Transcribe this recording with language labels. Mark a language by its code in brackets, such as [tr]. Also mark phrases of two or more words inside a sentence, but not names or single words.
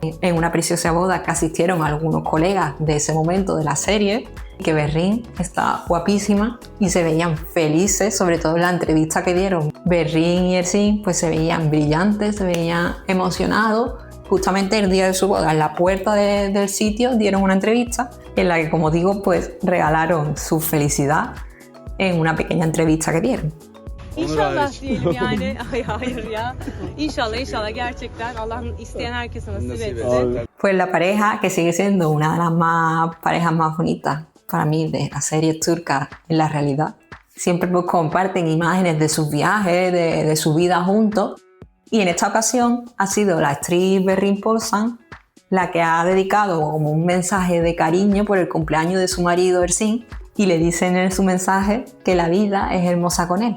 [es] En una preciosa boda que asistieron algunos colegas de ese momento de la serie, que Berrín está guapísima y se veían felices, sobre todo en la entrevista que dieron. Berrín y Ersin pues se veían brillantes, se veían emocionados. Justamente el día de su boda, en la puerta del sitio, dieron una entrevista en la que, como digo, pues regalaron su felicidad en una pequeña entrevista que dieron. [tr] İnşallah diyelim yani. Ay hayır ya. İnşallah gerçekten Allah'ın isteyen herkese nasip etsin. [es] Pues la pareja, que sigue siendo una de las parejas más bonitas para mí de las series turcas en la realidad. Siempre pues comparten imágenes de sus viajes, de su vida juntos. Y en esta ocasión ha sido la actriz Berrin Polsan la que ha dedicado como un mensaje de cariño por el cumpleaños de su marido Ersin, y le dicen en su mensaje que la vida es hermosa con él.